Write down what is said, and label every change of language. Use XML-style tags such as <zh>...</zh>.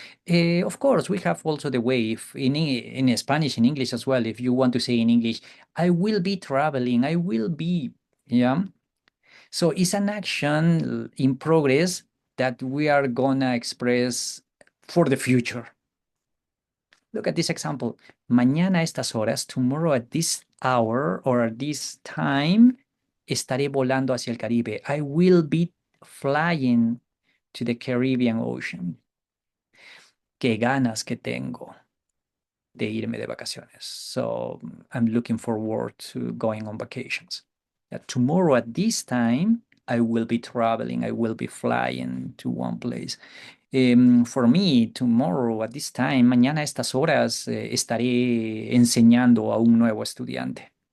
<en>Of course, we have also the way if in Spanish, in English as well, if you want to say in English, I will be traveling, I will be, yeah. So it's an action in progress that we are gonna express for the future. Look at this example.</en> <es>Mañana a estas horas,</es> <en>tomorrow at this hour or at this time,</en> <es>estaré volando hacia el Caribe.</es> <en>I will be flying to the Caribbean Ocean.</en> <es>Qué ganas que tengo de irme de vacaciones.</es> <en>So I'm looking forward to going on vacations. Tomorrow at this time, I will be traveling, I will be flying to one place. For me, tomorrow at this time,</en> <es>mañana a estas horas, estaré enseñando a un nuevo estudiante.</es>